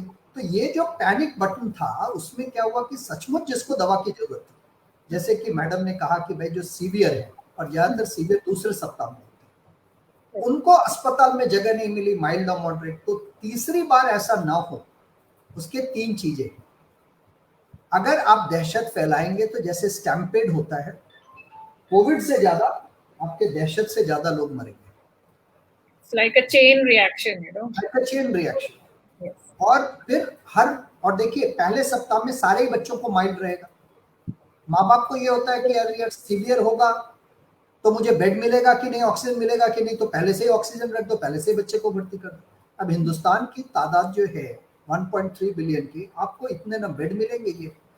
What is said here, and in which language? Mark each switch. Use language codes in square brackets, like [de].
[hi] तो ये जो पैनिक बटन था उसमें क्या हुआ कि सचमुच जिसको दवा की जरूरत थी, जैसे कि मैडम ने कहा कि भाई जो सीवियर है और ज्यादातर सीवियर दूसरे सप्ताह में होते हैं, उनको अस्पताल में जगह नहीं मिली, माइल्ड और मॉडरेट। तो तीसरी बार ऐसा ना हो उसके 3 चीजें। अगर आप दहशत फैलाएंगे तो जैसे स्टैम्पेड होता है, कोविड से ज्यादा आपके दहशत से ज्यादा लोग मरेंगे। [en] It's like a chain reaction, you know. Like a chain reaction. Yes. [hi] और फिर और देखिए पहले सप्ताह में सारे ही बच्चों को माइल्ड रहेगा। माँ बाप को ये होता है कि यार सीवियर होगा तो मुझे बेड मिलेगा कि नहीं, ऑक्सीजन मिलेगा कि नहीं, तो पहले से ही ऑक्सीजन रख दो, पहले से ही बच्चे को भर्ती कर दो। अब हिंदुस्तान की तादाद जो है 1.3 बिलियन की, आपको इतने ना बेड मिलेंगे ये।